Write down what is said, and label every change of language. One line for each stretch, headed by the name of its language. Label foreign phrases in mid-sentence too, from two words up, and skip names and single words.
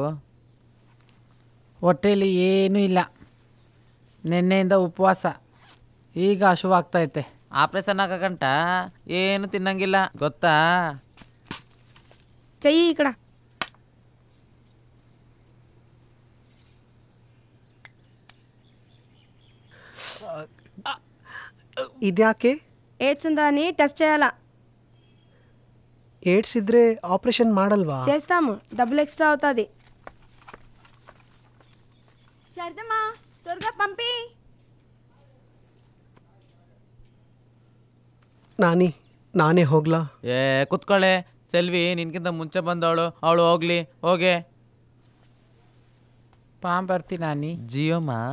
Kannada: ಹೊಟ್ಟೆಯಲ್ಲಿ ಏನೂ ಇಲ್ಲ ನಿನ್ನೆಯಿಂದ ಉಪವಾಸ ಈಗ ಹಶುವಾಗ್ತೈತೆ ಆಪ್ರೇಷನ್ ಆಗಕಂಟ ಏನು ತಿನ್ನಂಗಿಲ್ಲ ಗೊತ್ತಾ
Telugu: చెయ్యి ఇక్కడ
Kannada: ಇದ್ಯಾಕೆ
Telugu: ఏడ్స్ ఉందా అని టెస్ట్ చేయాలా
Kannada: ಏಡ್ಸ್ ಇದ್ರೆ ಆಪರೇಷನ್ ಮಾಡಲ್ವಾ
Telugu: చేస్తాము డబ్బులు ఎక్స్ట్రా అవుతుంది శారదమ్మా త్వరగా పంపి
Kannada: ನಾನೇ ಹೋಗ್ಲಾ ಏ ಕುತ್ಕೊಳ್ಳೆ ಸೆಲ್ವಿ ನಿನ್ಕಿಂತ ಮುಂಚೆ ಬಂದವಳು ಅವಳು ಹೋಗ್ಲಿ ಹೋಗೆ ಬರ್ತೀನಿ ನಾನಿ ಜಿಯೋಮ್ಮ